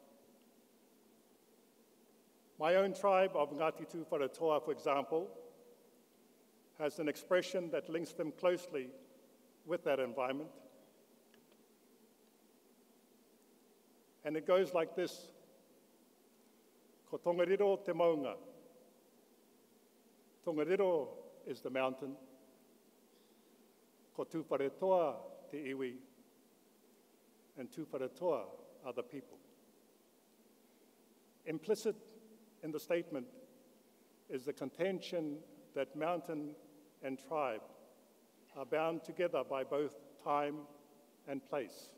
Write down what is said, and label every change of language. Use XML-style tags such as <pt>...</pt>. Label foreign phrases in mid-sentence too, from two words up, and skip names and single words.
<en>My own tribe of Ngati Tuwharetoa, for example, has an expression that links them closely with that environment. And it goes like this:</en> <mi>Ko tongariro te maunga.</mi> <en>Tongariro is the mountain.</en> <mi>Ko Tuwharetoa te iwi.</mi> <en>And Tuwharetoa are the people. Implicit in the statement is the contention that mountain and tribe are bound together by both time and place.</en>